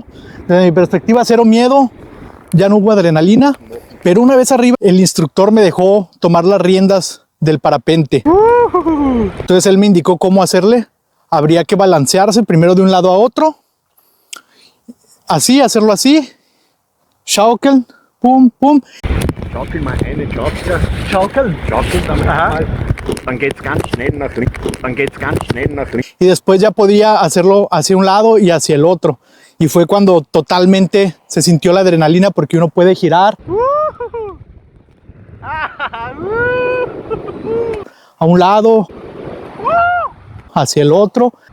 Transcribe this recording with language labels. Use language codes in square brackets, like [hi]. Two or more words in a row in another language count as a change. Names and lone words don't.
[es] Desde mi perspectiva, cero miedo, ya no hubo adrenalina, pero una vez arriba, el instructor me dejó tomar las riendas del parapente. Entonces él me indicó cómo hacerle. Habría que balancearse primero de un lado a otro. Así, hacerlo así. Schaukeln, pum, pum. [de] Schaukel mal eine Schaukel. Schaukeln. Schaukel dann geht's ganz schnell nach links. Dann geht's ganz schnell nach links. [es] Y después ya podía hacerlo hacia un lado y hacia el otro. Y fue cuando totalmente se sintió la adrenalina porque uno puede girar a un lado, hacia el otro.